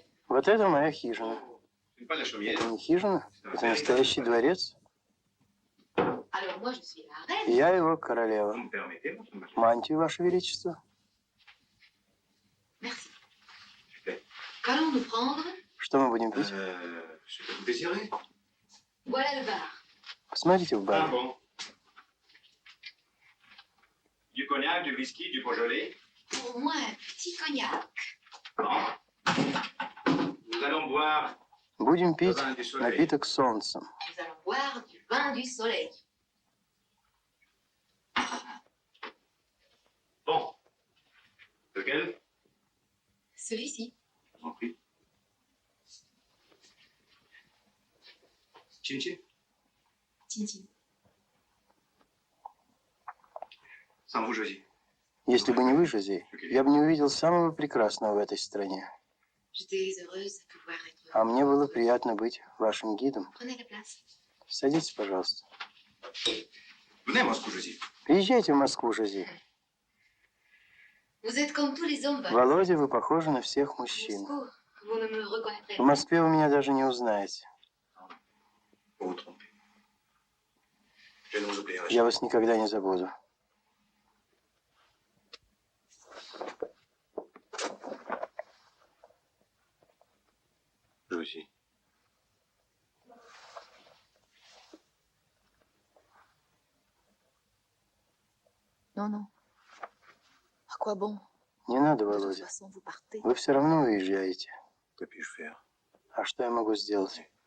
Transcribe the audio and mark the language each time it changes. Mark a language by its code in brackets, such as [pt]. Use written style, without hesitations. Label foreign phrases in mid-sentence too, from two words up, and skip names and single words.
[ru] Вот это моя хижина. [fr] Pas la chaumière. [ru] Это не хижина, это настоящий дворец. [fr] Alors moi je suis la reine. [ru] Я его королева. Мантию, Ваше Величество. [fr] Merci. Qu'allons-nous prendre? [ru] Что мы будем пить? [fr] Ce que vous désirez. Voilà le bar. [ru] Посмотрите в бар. [fr] bon. Du cognac, du whisky, du Beaujolais. Pour moi, un petit cognac. Nous allons boire [ru] Будем [fr] le [ru] пить [fr] vin du soleil. [ru] напиток с солнцем. [fr] Nous allons boire du vin du soleil. Bon. Lequel? Celui-ci. Je vous en prie. Chin-chin. Tintine. Sans vous, Josie. [ru] Если бы не вы, Жозе, я бы не увидел самого прекрасного в этой стране. [fr] J'étais heureuse de pouvoir être. [ru] А мне было приятно быть вашим гидом. [fr] Prenez la place. [ru] Садитесь, пожалуйста. [fr] Venez à Moscou, Josie. [ru] Приезжайте в Москву, Жозе. [fr] Vous êtes comme tous les hommes, [ru] Володя, вы похожи на всех мужчин. [fr] Moscou, vous ne me reconnaîtrez [ru] В [fr] pas. [ru] Москве вы меня даже не узнаете. [fr] Vous vous trompez. Je ne vous oublierai [ru] Я вас никогда не забуду. [fr] Josie. Non, non. Au [ru] Не надо, Володя. Вы все равно уезжаете. А что я могу сделать?